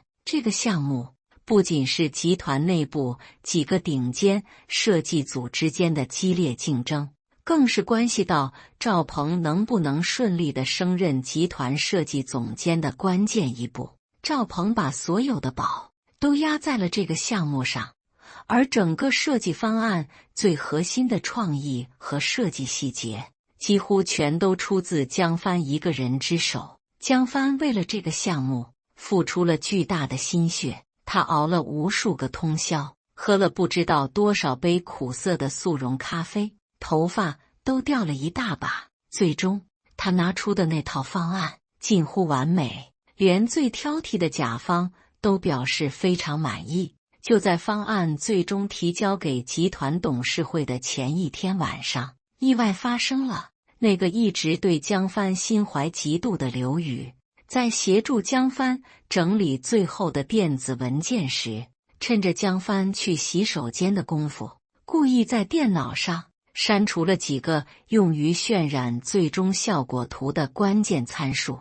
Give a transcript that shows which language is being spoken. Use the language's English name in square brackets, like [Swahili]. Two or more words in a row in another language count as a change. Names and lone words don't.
[Chinese] 這個項目不僅是集團內部幾個頂尖設計組之間的激烈競爭，更是關係到趙鵬能不能順利地升任集團設計總監的關鍵一步。趙鵬把所有的寶都壓在了這個項目上，而整個設計方案最核心的創意和設計細節，幾乎全都出自江帆一個人之手。江帆為了這個項目付出了巨大的心血，他熬了無數個通宵，喝了不知道多少杯苦澀的速溶咖啡，頭髮都掉了一大把。最終，他拿出的那套方案近乎完美，連最挑剔的甲方都表示非常滿意。就在方案最終提交給集团董事會的前一天晚上，意外發生了。那個一直對江帆心懷嫉妒的劉宇，在協助江帆整理最後的電子文件時，趁着江帆去洗手間的功夫，故意在電腦上刪除了幾個用於渲染最終效果圖的關鍵參數。